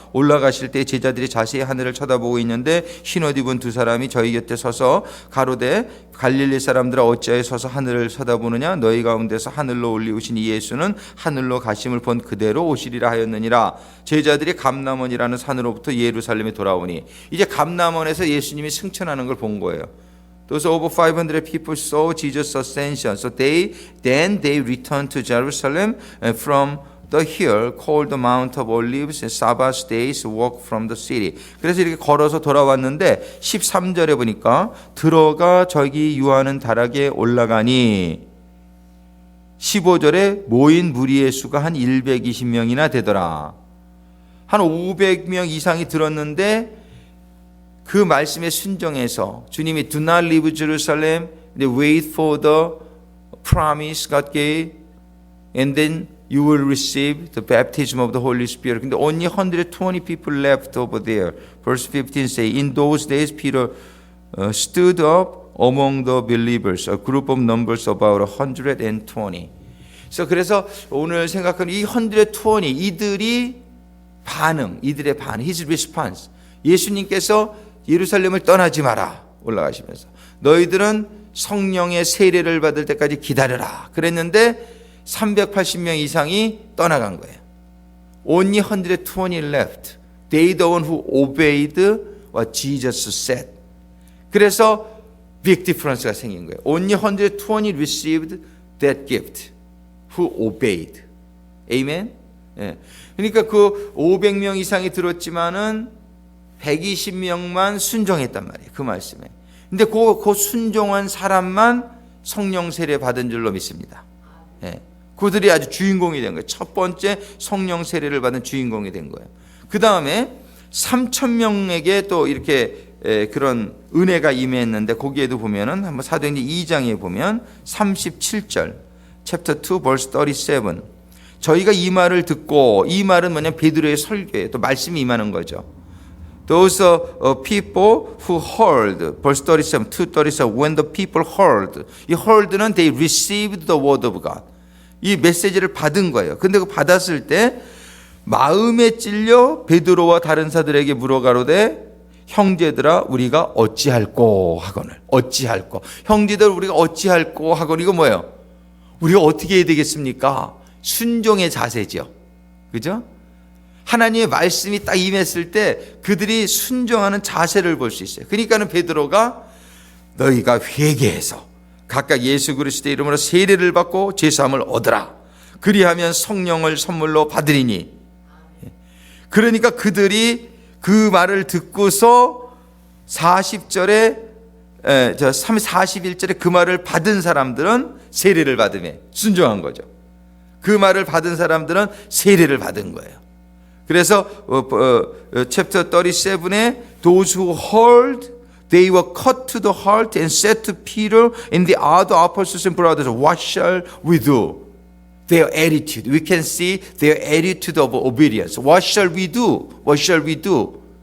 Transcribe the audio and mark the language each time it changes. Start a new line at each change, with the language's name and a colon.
Korean: 올라가실 때 제자들이 자세히 하늘을 쳐다보고 있는데 흰옷 입은 두 사람이 저희 곁에 서서 가로되 갈릴리 사람들아 어찌하여 서서 하늘을 쳐다보느냐 너희 가운데서 하늘로 올리우신 이 예수는 하늘로 가심을 본 그대로 오시리라 하였느니라. 제자들이 감람원이라는 산으로부터 예루살렘에 돌아오니 이제 감람원에서 예수님이 승천하는 걸 본 거예요.
English: Those over 500 people saw Jesus' ascension. So they returned to Jerusalem from the hill called the Mount of Olives and Sabbath days walk from the city.
Korean: 그래서 이렇게 걸어서 돌아왔는데 13절에 보니까 들어가 저기 유하는 다락에 올라가니 15절에 모인 무리의 수가 한 120명이나 되더라. 한 500명 이상이 들었는데 그 말씀에 순종해서 주님이
English: do not leave Jerusalem, wait for the promise God gave, and then you will receive the baptism of the Holy Spirit. 근데 only 120 people left over there. Verse 15 say, in those days Peter stood up among the believers, a group of numbers about 120.
Korean: 그래서 오늘 생각하는 이 120, 이들의 반응,
English: his response.
Korean: 예수님께서 예루살렘을 떠나지 마라 올라가시면서 너희들은 성령의 세례를 받을 때까지 기다려라 그랬는데 380명 이상이 떠나간 거예요.
English: Only 120 left. They the one who obeyed what Jesus said.
Korean: 그래서
English: big difference
Korean: 가 생긴 거예요.
English: Only 120 received that gift who obeyed.
Korean: Amen? 예. 그러니까 그 500명 이상이 들었지만은 120명만 순종했단 말이에요. 그 말씀에. 근데 그 순종한 사람만 성령 세례 받은 줄로 믿습니다. 예. 그들이 아주 주인공이 된 거예요. 첫 번째 성령 세례를 받은 주인공이 된 거예요. 그 다음에 3,000명에게 또 이렇게 그런 은혜가 임했는데 거기에도 보면은 한번 사도행전 2장에 보면 37절
English: chapter 2 verse 37
Korean: 저희가 이 말을 듣고 이 말은 뭐냐면 베드로의 설교예요. 또 말씀이 임하는 거죠.
English: Those people who heard, verse 37, 2:37, when the people heard,
Korean: 이 heard는
English: they received the word of God.
Korean: 이 메시지를 받은 거예요. 근데 그 받았을 때 마음에 찔려 베드로와 다른 사들에게 물어가로되 형제들아 우리가 어찌할꼬 하거늘 어찌할꼬 형제들 우리가 어찌할꼬 하거늘 이거 뭐예요? 우리가 어떻게 해야 되겠습니까? 순종의 자세죠. 그죠? 하나님의 말씀이 딱 임했을 때 그들이 순종하는 자세를 볼 수 있어요. 그러니까는 베드로가 너희가 회개해서 각각 예수 그리스도의 이름으로 세례를 받고 죄사함을 얻으라. 그리하면 성령을 선물로 받으리니. 그러니까 그들이 그 말을 듣고서 40절에 41절에 그 말을 받은 사람들은 세례를 받으며 순종한 거죠. 그 말을 받은 사람들은 세례를 받은 거예요. 그래서
English: chapter 37에 those who heard they were cut to the heart and said to Peter and the other apostles and brothers, what shall we do? Their attitude. We can see their attitude of obedience. What shall we do? What shall we do?